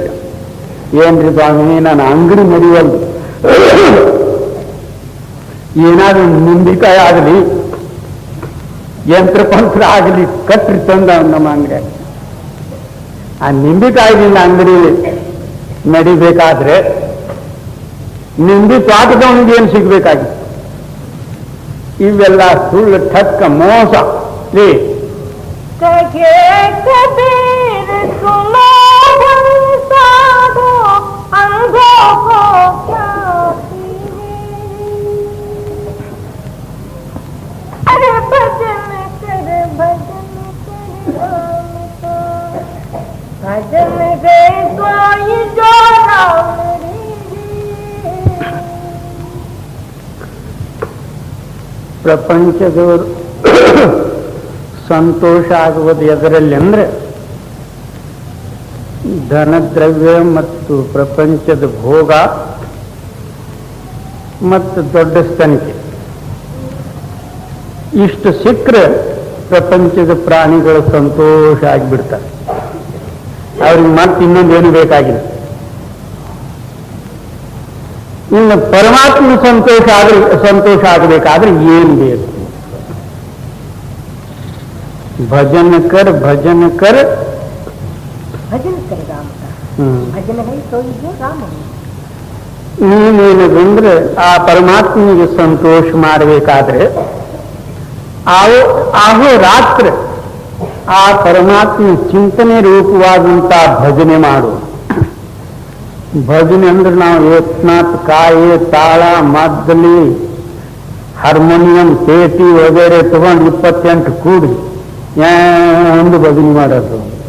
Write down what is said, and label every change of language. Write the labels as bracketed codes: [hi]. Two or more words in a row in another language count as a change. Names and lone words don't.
[kn] ಏನ್ರಿ ಸ್ವಾಮಿ ನಾನು ಅಂಗಡಿ ಮಡಿವಲ್ದು, ಏನಾದ್ರೂ ನಿಂಬಿಕಾಯಿ ಆಗಲಿ ಯಂತ್ರಪಂತ್ರ ಆಗಲಿ ಕಟ್ರಿ ತಂದ ನಮ್ಮ ಅಂಗಡಿ. ಆ ನಿಂಬಿಕಾಯಿದಿಂದ ಅಂಗಡಿ ನಡಿಬೇಕಾದ್ರೆ ನಿಂಬಿ ತೋಟದವನಿಗೆ ಏನು ಸಿಗ್ಬೇಕಾಗಿತ್ತು? ಇವೆಲ್ಲ ಸುಳ್ಳು ಠಕ್ಕ ಮೋಸ ರೀ. [hi] कहे कबीर सुनो साधो अंधो को क्या अरे भजन कर भजन गए तो ये जो [kn] ಪ್ರಪಂಚದವರು ಸಂತೋಷ ಆಗುವುದು ಎದರಲ್ಲಿ ಅಂದ್ರೆ ಧನದ್ರವ್ಯ ಮತ್ತು ಪ್ರಪಂಚದ ಭೋಗ ಮತ್ತು ದೊಡ್ಡ ಸಂಖ್ಯೆ ಇಷ್ಟು ಸಿಕ್ಕರೆ ಪ್ರಪಂಚದ ಪ್ರಾಣಿಗಳು ಸಂತೋಷ ಆಗಿಬಿಡ್ತಾರೆ. ಅವ್ರಿಗೆ ಮತ್ತೆ ಇನ್ನೊಂದೇನು ಬೇಕಾಗಿಲ್ಲ. ಇನ್ನು ಪರಮಾತ್ಮ ಸಂತೋಷ ಆಗಬೇಕಾದ್ರೆ ಏನು ಬೇಕು? [hi] भजन कर भजन कर भजन कर राम का भजन है तो ये राम है. [kn] ನೀನೇನಂದ್ರೆ ಆ ಪರಮಾತ್ಮನಿಗೆ ಸಂತೋಷ ಮಾಡಬೇಕಾದ್ರೆ ಆಹೋ ರಾತ್ರಿ ಆ ಪರಮಾತ್ಮ ಚಿಂತನೆ ರೂಪವಾದಂತಹ ಭಜನೆ ಮಾಡು. ಭಜನೆ ಅಂದ್ರೆ ನಾವು ಏಕನಾಥ್ ಕಾಯಿ ತಾಳ ಮದ್ದಲಿ ಹಾರ್ಮೋನಿಯಂ ಪೇಟಿ ವಗೇರೆ ತಗೊಂಡು 28 ಕೂಡಿ ಒಂದು ಭಜನೆ ಮಾಡೋದು.